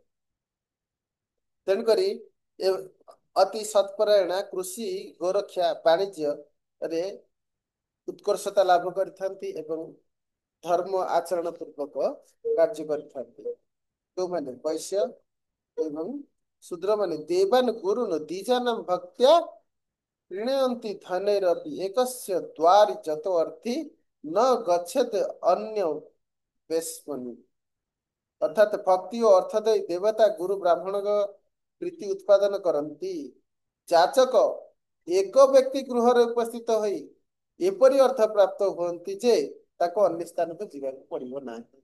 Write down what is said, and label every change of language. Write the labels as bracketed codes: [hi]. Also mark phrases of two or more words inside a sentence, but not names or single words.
[or] ତେଣୁକରି ଏ ଅତି ସତ୍ପରାୟଣ କୃଷି, ଗୋରକ୍ଷା, ବାଣିଜ୍ୟରେ ଉତ୍କର୍ଷତା ଲାଭ କରିଥାନ୍ତି ଏବଂ ଧର୍ମ ଆଚରଣ ପୂର୍ବକ କାର୍ଯ୍ୟ କରିଥାନ୍ତି। ଯୋଉମାନେ ବୈଶ୍ୟ ଏବଂ ଶୂଦ୍ରମାନେ [sa] ଦେବାନ ଗୁରୁନ ଦ୍ୱିଜାନଂ ଭକ୍ତ୍ୟା ऋणयन्ति धनैरपि एकस्य द्वारि जतो अर्थी न गच्छेत अन्य ବେଶ୍ମନି। [or] ଅର୍ଥାତ୍ ଭକ୍ତି ଓ ଅର୍ଥ ଦେଇ ଦେବତା ଗୁରୁ ବ୍ରାହ୍ମଣଙ୍କ ପ୍ରୀତି ଉତ୍ପାଦନ କରନ୍ତି। ଯାଚକ ଏକ ବ୍ୟକ୍ତି ଗୃହରେ ଉପସ୍ଥିତ ହୋଇ ଏପରି ଅର୍ଥ ପ୍ରାପ୍ତ ହୁଅନ୍ତି ଯେ ତାକୁ ଅନ୍ୟ ସ୍ଥାନକୁ ଯିବାକୁ ପଡିବ ନାହିଁ।